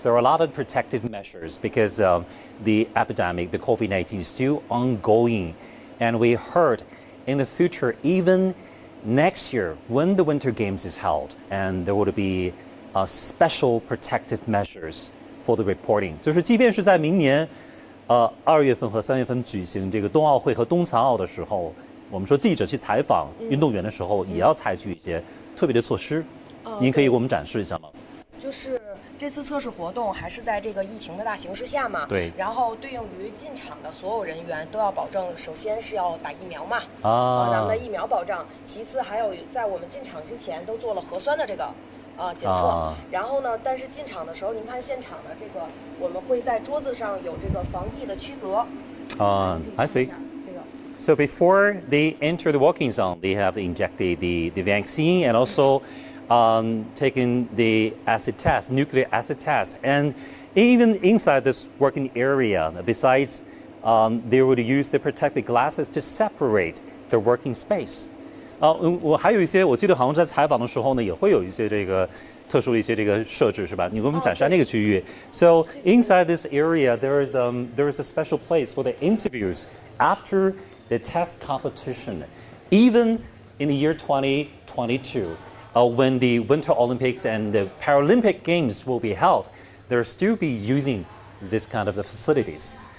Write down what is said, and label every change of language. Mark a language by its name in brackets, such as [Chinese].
[English] There are a lot of protective measures because the epidemic, the COVID-19, is still ongoing. And we heard in the future, even next year, when the Winter Games is held, and there would be special protective measures for the reporting. [Chinese] 就是即便是在明年2月份和3月份举行这个冬奥会和冬残奥的时候，我们说记者去采访运动员的时候，也要采取一些特别的措施。您可以给我们展示一下吗？就是这次测试活动还是在这个疫情的大形势下嘛，对。然后对应于进场的所有人员都要保证，首先是要打疫苗嘛，咱们的疫苗保障。其次还有在我们进场之前都做了核酸的这个检测。然后呢，但是进场的时候，您看现场的这个，我们会在桌子上有这个防疫的区隔。 [English] I see. So before they enter the walking zone, they have injected the vaccine and also taken the acid test, nucleic acid test. And even inside this working area, besides, they would use the protective glasses to separate the working space. [Chinese] 我还有一些，我记得好像在采访的时候呢，也会有一些这个特殊的一些这个设置，是吧？你给我们展示那个区域。 [English] So inside this area, there is a special place for the interviews after the test competition. Even in the year 2022, when the Winter Olympics and the Paralympic Games will be held, they'll still be using this kind of the facilities.